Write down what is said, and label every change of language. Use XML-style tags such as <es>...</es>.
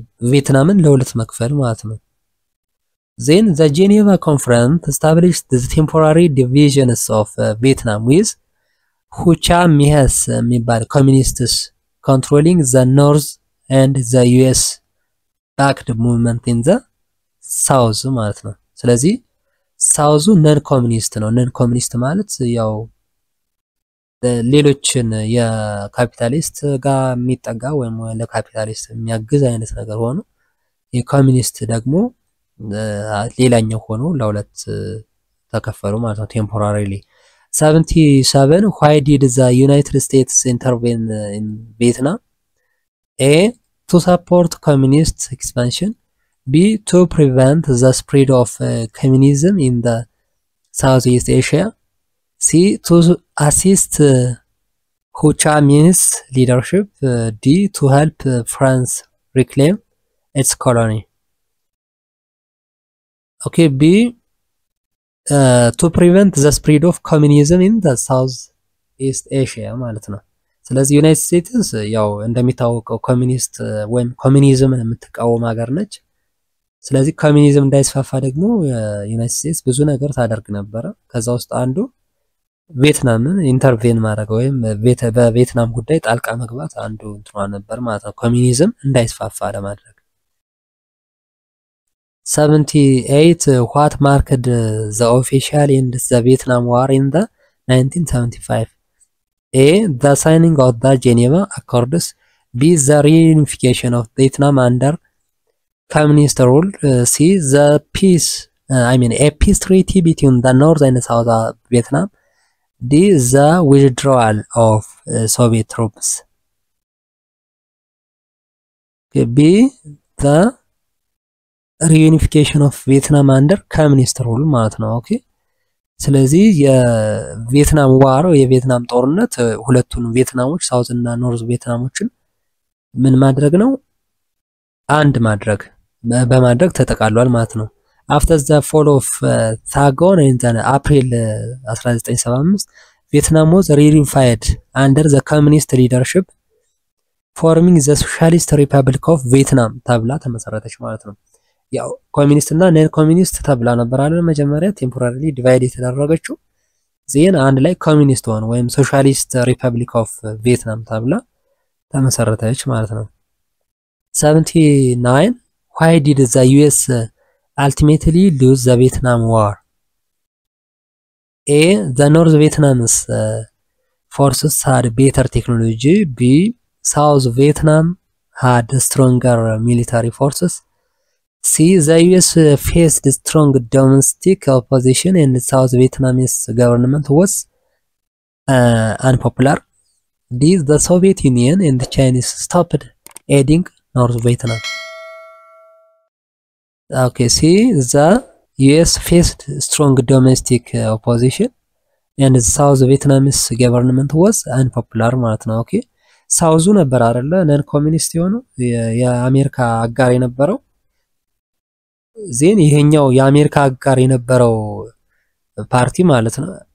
<am>ቪየትናምን ለሁለት መክፈል ማለት ነው።</am> <en>Then the Geneva Conference established the temporary divisions of Vietnam with Ho Chi Minh</en> <am>የሚባል</am> <en>communists controlling the north and the US backed movement in the south</en> <am>ማለት ነው። ስለዚህ ሳውዙ ነን ኮሚኒስት ነው። ነን ኮሚኒስት ማለት ያው ሌሎችን የካፒታሊስት ጋር የሚጠጋ ወይም ለካፒታሊስት የሚያግዝ አይነት ነገር ሆኖ የኮሚኒስት ደግሞ ሌላኛው ሆኖ ለሁለት ተከፈሉ ማለት ነው</am> <en>temporarily. 77 why did the United States intervene in Vietnam? A, to support communist expansion. B, to prevent the spread of communism in the Southeast Asia. C, to assist Ho Chi Minh's leadership. D. To help France reclaim its colony. Okay, B. To prevent the spread of communism in the Southeast Asia</en> <am>ማለት ነው። ስለዚህ ዩናይትድ ስቴትስ ያው እንደሚታወቀው ኮሚኒስት ወይም ኮሚኒዝምን የምትቃወም ሀገር ነች። ስለዚህ ኮሚኒዝም እንዳይስፋፋ ደግሞ ዩናይትድ ስቴትስ ብዙ ነገር ታደርግ ነበር። ከዛ ውስጥ አንዱ ቪየትናምን ኢንተርቬን ማድረግ ወይም በቪየትናም ጉዳይ ጣልቃ መግባት አንዱ እንትኗ ነበር ማለት ነው፣ ኮሚኒዝም እንዳይስፋፋ ለማድረግ።</am> <en>78 what marked the official end the Vietnam War in the 1975? A. The signing of the Geneva Accords. B. The reunification of Vietnam under communist rule. C. The a peace treaty between the North and South Vietnam. D. The withdrawal of Soviet troops. Okay, B. The reunification of Vietnam under communist rule</en> <am>ማለት ነው። ኦኬ ስለዚህ የቪየትናም ዋር የቪየትናም ጦርነት ሁለቱን ቪየትናሞች ሳውዝ እና ኖርዝ ቪየትናሞችን ምን ማድረግ ነው? አንድ ማድረግ በማድረግ ተጠቃሏል ማለት ነው።</am> <en>after the fall of Saigon in April 1975 Vietnam was reunified under the communist leadership forming the Socialist Republic of Vietnam</en> <am>ተብላ ተመሰረተች ማለት ነው። ያው ኮሚኒስት እና ነን ኮሚኒስት ተብላ ነበር አይደል መጀመሪያ ቴምፖራሪሊ ዲቫይድ የተደረገችው ዜን አንድ ላይ ኮሚኒስት ሆነ ወይም ሶሻሊስት ሪፐብሊክ ኦፍ ቪየትናም ተብላ ተመሰረተች ማለት ነው።</am> <en>79 why did the US ultimately lose the Vietnam War? A. The North Vietnamese forces had better technology. B. South Vietnam had stronger military forces. C. The US faced strong domestic opposition and South Vietnamese government was unpopular. D. The Soviet Union and the Chinese stopped aiding North Vietnam. Okay, C. The US faced strong domestic opposition and the South Vietnamese government was unpopular</en> <am>ማለት ነው። ኦኬ ሳውዙ ነበር አይደለ ነን ኮሚኒስት የሆነው የአሜሪካ አጋር የነበረው ዜን ይሄኛው የአሜሪካ አጋር የነበረው ፓርቲ ማለት ነው</am>